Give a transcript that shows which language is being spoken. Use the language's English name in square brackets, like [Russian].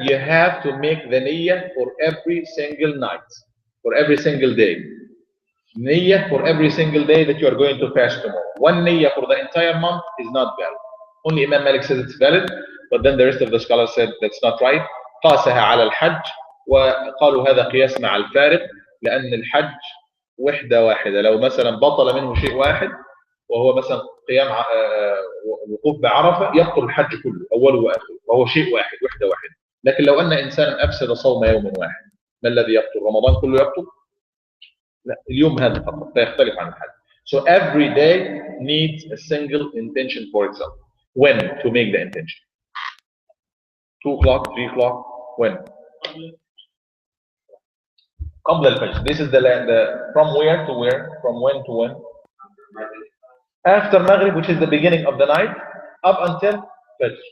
[English] You have to make the niyyah for every single night, for every single day. Niyyah for every single day that you are going to fast tomorrow. One niyyah for the entire month is not valid. Only Imam Malik says it's valid, but then the rest of the scholars said that's not right. [Arabic] قاسها على الحج وقالوا هذا قياس مع الفارق, لأن الحج وحدة واحدة. لو مثلا بطل منه شيء واحد وهو مثلا قيام الوقوف بعرفة, يبطل الحج كله أوله وآخره, وهو شيء واحد, وحدة واحدة. لكن لو أن إنسانا أفسد صوم يوم واحد, ما الذي يبطل؟ رمضان كله يبطل؟ لا, اليوم هذا فقط, فيختلف عن الحج. [English] So every day needs a single intention for itself. When to make the intention? 2 o'clock, 3 o'clock, when? [Arabic] قبل الفجر. [English] This is the from where to where? From when to when? After Maghrib, which is the beginning of the night, up until Fajr.